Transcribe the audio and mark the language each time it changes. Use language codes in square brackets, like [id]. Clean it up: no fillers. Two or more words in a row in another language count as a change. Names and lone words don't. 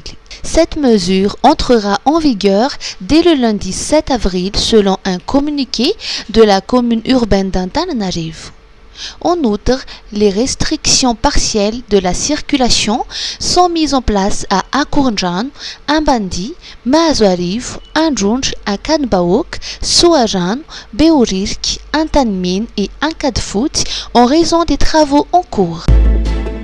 [fr] Cette mesure entrera en vigueur dès le lundi 7 avril selon un communiqué de la commune urbaine d'Antananarive. En outre, les restrictions partielles de la circulation sont mises en place à Akourjan, Ambandi, Maazouarif, Anjunj, Akanbaouk, Souajan, Beourirk, Antanmin et Ankadfout en raison des travaux en cours.